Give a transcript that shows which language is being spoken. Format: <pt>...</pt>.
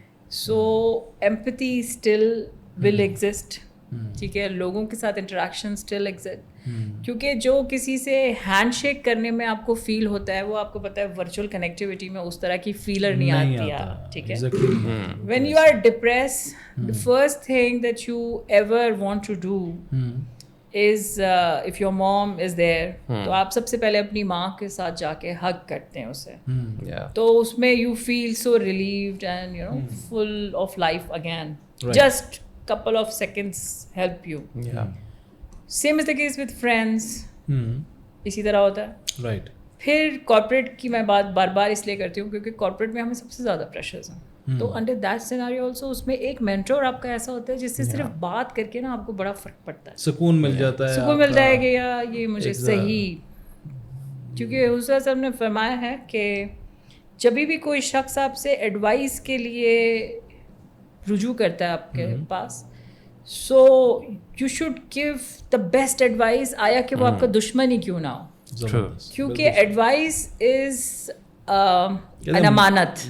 <ur>So</ur> <en>empathy still will exist,</en> <ur>ٹھیک ہے, لوگوں کے ساتھ انٹریکشن اسٹل ایگزسٹ, کیونکہ جو کسی سے ہینڈ شیک کرنے میں آپ کو فیل ہوتا ہے وہ آپ کو پتہ ہے ورچوئل کنیکٹیوٹی میں اس طرح کی فیلر نہیں آتی ہے, ٹھیک ہے.</ur> <en>when you are depress, the first thing that you ever want to do is if your mom is there,</en> <ur>تو آپ سب سے پہلے اپنی ماں کے ساتھ جا کے ہگ کرتے ہیں اسے, تو اس میں</ur> <en>you feel so relieved and you know full of life again. Just couple of seconds help you. Same is the case with friends.</en> <ur>اسی طرح ہوتا ہے.</ur> <en>Right.</en> <ur>پھر کارپوریٹ کی میں بات بار بار اس لیے کرتی ہوں کیونکہ کارپوریٹ میں ہمیں سب سے زیادہ پریشرز ہیں. تو</ur> <en>under that scenario also</en> <ur>اس میں ایک مینٹور آپ کا ایسا ہوتا ہے جس سے صرف بات کر کے نا آپ کو بڑا فرق پڑتا ہے, سکون مل جاتا ہے, سکون ملتا ہے کہ یار یہ مجھے صحیح, کیونکہ حضور صاحب نے فرمایا ہے کہ جب بھی کوئی شخص آپ سے ایڈوائس کے لیے رجوع کرتا ہے آپ کے پاس,</ur> <en>so you should give the best advice,</en> <ur>آیا کہ وہ آپ کا دشمن ہی کیوں نہ ہو, کیونکہ</ur> <en>advice is an</en> <ur>امانت,</ur>